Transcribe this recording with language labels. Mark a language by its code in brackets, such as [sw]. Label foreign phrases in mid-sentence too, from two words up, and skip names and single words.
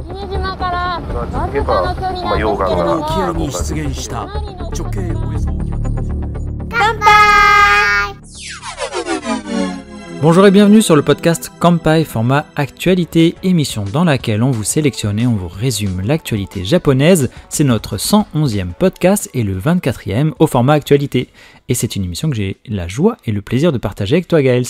[ja] 島からわずかの距離なんですけれども、沖合に出現した直径およそ乾杯。 [fr] Bonjour et bienvenue sur le podcast Kanpai, format actualité, émission dans laquelle on vous sélectionne et on vous résume l'actualité japonaise. C'est notre 111e podcast et le 24e au format actualité. Et c'est une émission que j'ai la joie et le plaisir de partager avec toi Gaël.